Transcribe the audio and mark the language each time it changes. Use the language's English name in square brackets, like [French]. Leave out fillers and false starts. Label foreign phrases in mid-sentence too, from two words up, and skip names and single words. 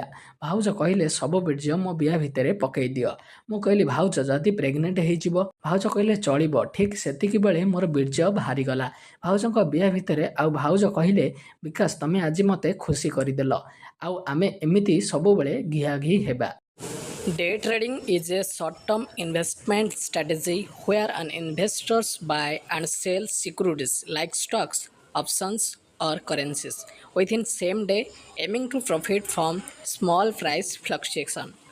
[Odia] ଭାଉଜ କହିଲେ ସବୁ ବୀର୍ଯ୍ୟ ମୋ ବିଆ ଭିତରେ ପକେଇ ଦିଅ। ମୁଁ କହିଲି ଭାଉଜ ଯଦି ପ୍ରେଗନେଣ୍ଟ ହେଇଯିବ। ଭାଉଜ କହିଲେ ଚଳିବ। ଠିକ୍ ସେତିକି ବେଳେ ମୋର ବୀର୍ଯ୍ୟ ବାହାରିଗଲା ଭାଉଜଙ୍କ ବିଆ ଭିତରେ। ଆଉ ଭାଉଜ କହିଲେ ବିକାଶ ତମେ ଆଜି ମୋତେ ଖୁସି କରିଦେଲ, ଆଉ ଆମେ ଏମିତି ସବୁବେଳେ ଘିଆଘି ହେବା। [English] Day trading is a short-term investment strategy where an investors buy and sell securities like stocks, options, or currencies within same day, aiming to profit from small price fluctuation.